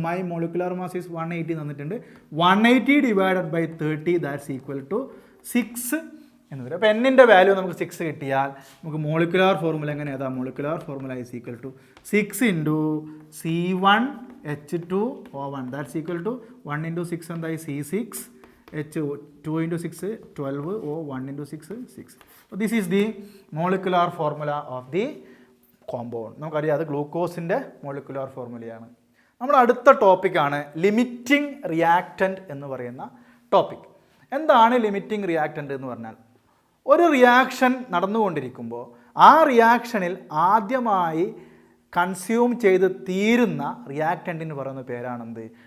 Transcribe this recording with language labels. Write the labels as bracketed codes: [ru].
[en] my molecular mass is 180 [ml] തന്നിട്ടുണ്ട്. [en] 180 divided by 30 that's equal to 6 [ml] എന്ന് വരും. അപ്പോൾ Nൻ്റെ വാല്യൂ നമുക്ക് 6 കിട്ടിയാൽ നമുക്ക് മോളിക്കുലാർ ഫോർമുല എങ്ങനെ എഴുതാം? [en] molecular formula is equal to 6 into C1H2O1 that's equal to 1 into 6 [ml] എന്തായി? [en] C6 H 2 into 6 12 O1 into 6 6. This is the molecular formula of the compound. [ml] നമുക്കറിയാം അത് ഗ്ലൂക്കോസിൻ്റെ മോളിക്കുലാർ ഫോർമുലയാണ്. നമ്മുടെ അടുത്ത ടോപ്പിക്കാണ് ലിമിറ്റിംഗ് റിയാക്റ്റൻ്റ് എന്ന് പറയുന്ന ടോപ്പിക്. എന്താണ് ലിമിറ്റിംഗ് റിയാക്റ്റൻ്റ് എന്ന് പറഞ്ഞാൽ? ഒരു റിയാക്ഷൻ നടന്നുകൊണ്ടിരിക്കുമ്പോൾ ആ റിയാക്ഷനിൽ ആദ്യമായി കൺസ്യൂം ചെയ്ത് തീരുന്ന റിയാക്റ്റൻറ്റിന് പറയുന്ന പേരാണെന്ത്?